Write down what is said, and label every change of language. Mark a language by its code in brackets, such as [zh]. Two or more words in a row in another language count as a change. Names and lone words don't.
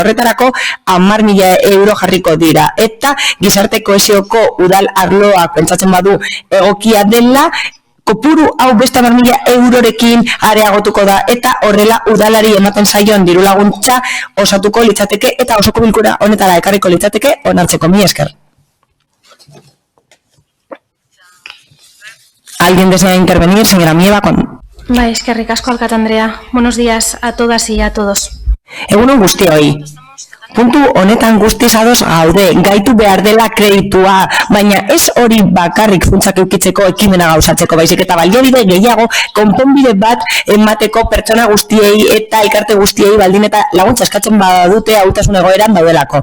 [eu] Horretarako 10.000 euro jarriko dira. Eta gizarte kohesioko udal arloak pentsatzen badu egokia dela, kopuru hau beste 10.000 eurorekin areagotuko da eta horrela udalari ematen zaion diru laguntza osatuko litzateke eta osoko bilkura honetara ekarriko litzateke onartzeko. Mila esker. [es] ¿Alguien desea intervenir, señora Mieva? [eu] Bai, eskerrik asko alkate Andrea. [es] Buenos días a todas y a todos. [eu] Egunon guztioi. Puntu honetan guztiz ados gaude, gaitu behar dela kreditua, baina ez hori bakarrik funtsak eukitzeko ekimena gauzatzeko, baizik eta baliabide gehiago konponbide bat emateko pertsona guztiei eta elkarte guztiei baldin eta laguntza eskatzen badute hautasun egoeran daudelako.